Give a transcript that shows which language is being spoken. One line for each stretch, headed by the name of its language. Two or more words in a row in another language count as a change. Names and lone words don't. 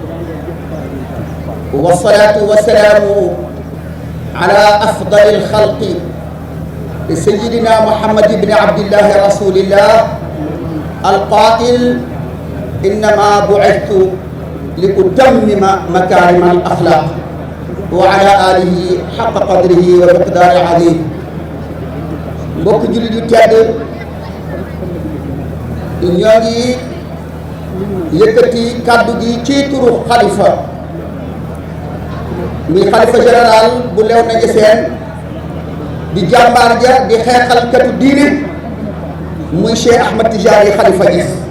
Arabic: والصلاة والسلام على أفضل الخلق سيدنا محمد بن عبد الله رسول الله القائل إنما بعثت لأتمم مكارم الأخلاق وعلى آله حق قدره ومقدار عظيم
Wolof: mbokk jullit yu tedd ñoo ngi yëkkati kàddu gi ci turu xalifa muy xalifa général bu Léona Niassène di jàmbaar ja di xeexalkatu diine muy Cheikh Ahmed Tidiane Khalifa Niass